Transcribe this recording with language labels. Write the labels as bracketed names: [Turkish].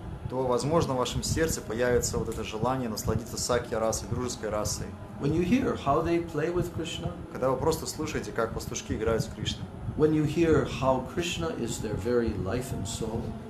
[Russian] То, возможно, в вашем сердце появится вот это желание насладиться сакья расой, дружеской расой. [English] When you hear how they play with Krishna, [Russian] Когда вы просто слушаете, как пастушки играют с Кришной. [English] when you hear how Krishna is their very life and soul,